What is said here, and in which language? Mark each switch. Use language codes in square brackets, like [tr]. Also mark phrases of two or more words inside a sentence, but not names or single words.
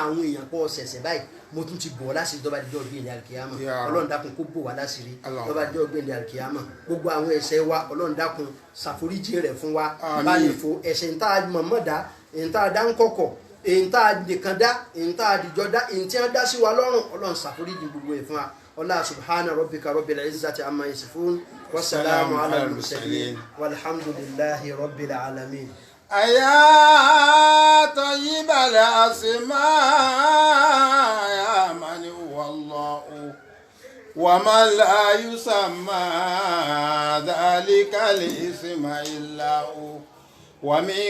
[yo] àwọn èèyàn pọ̀ ṣẹ̀ṣẹ̀ báyìí mo tún ti bò ọ́ láṣìírí tó bá dijọ́ ìgbéǹde àlùkìyámà ọlọ́run dákun kó bò wá láṣìírí tó bá dijọ́ ìgbéǹde àlùkìyámà gbogbo àwọn ẹ̀ṣẹ̀ wa ọlọ́run dákun ṣàforíjì rẹ̀ fún wa bá lè fo ẹ̀ṣẹ̀ ń tá a mọ̀mọ́ dá èyí tá a dá ń kọ̀kọ̀ èyí tá a nìkan dá èyí tá a dìjọ dá èyí tí wọ́n dá sí wa lọ́rùn ọlọ́run ṣàforíjì gbogbo ẹ̀ fún wa ọlá [ar] سبحان ربك رب العزة عما يصفون وسلام على المرسلين والحمد لله رب العالمين. يا طيب الأسماء يا من هو الله ومن لا يسمى ذلك الاسم إلا هو ومن